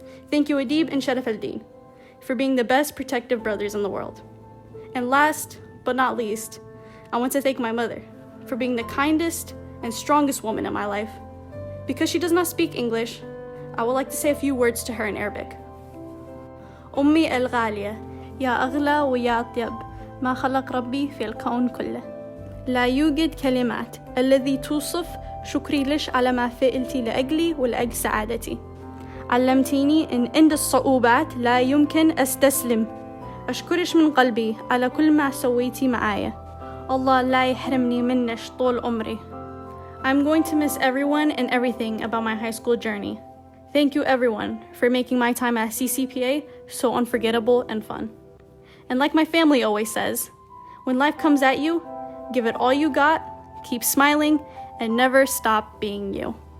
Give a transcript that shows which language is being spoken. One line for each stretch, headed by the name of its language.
English: Thank you, Adib and Sharaf al-Din, for being the best protective brothers in the world. And last but not least, I want to thank my mother for being the kindest and strongest woman in my life. Because she does not speak English, I would like to say a few words to her in Arabic.
Arabic: أمي الغالية يا أغلى ويا أطيب ما خلق ربي في الكون كله. لا يوجد كلمات الذي توصف شكري لش على ما فعلتي لأجلي ولأجل سعادتي. علمتيني إن عند الصعوبات لا يمكن أستسلم. أشكرش من قلبي على كل ما سويتي معايا. الله لا يحرمني منش طول عمري.
English: I'm going to miss everyone and everything about my high school journey. Thank you everyone for making my time at CCPA so unforgettable and fun. And like my family always says, when life comes at you, give it all you got, keep smiling, and never stop being you.